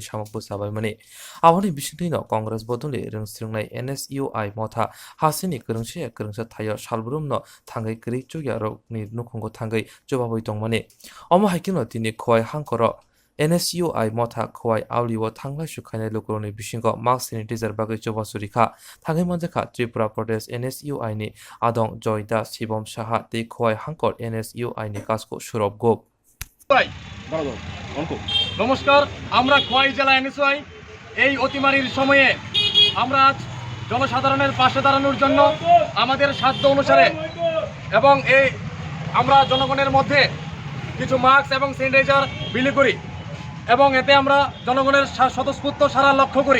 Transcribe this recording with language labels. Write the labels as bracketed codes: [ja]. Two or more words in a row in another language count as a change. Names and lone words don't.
[trp] samokbo sabai mani aboni bisintui no Congress bodoli rungsringnai NSUI motha hasini krungsa thayo salbrum no thangai kri chugya rok ni nukhungo thangai jobaboi tongmani omo haikino tini khoi hangkoro NSUI motha khoi auliwo thanglai sukhainai lokoroni bisingo [en] mask sanitizer [trp] bagai chobasuri thangai manjakha Tripura Pradesh NSUI ni adong Joyda Shibom Saha tei khoi hangkor NSUI ni kasko surop gop [bn] নমস্কার, আমরা খোয়াই জেলা এনএসইউআই এই অতিমারির সময়ে আমরা আজ জনসাধারণের পাশে দাঁড়ানোর জন্য আমাদের সাধ্য অনুসারে এবং আমরা জনগণের মধ্যে কিছু মাস্ক এবং স্যানিটাইজার বিলি করি এবং এতে আমরা জনগণের স্বতঃস্ফূর্ত সাড়া লক্ষ্য করি।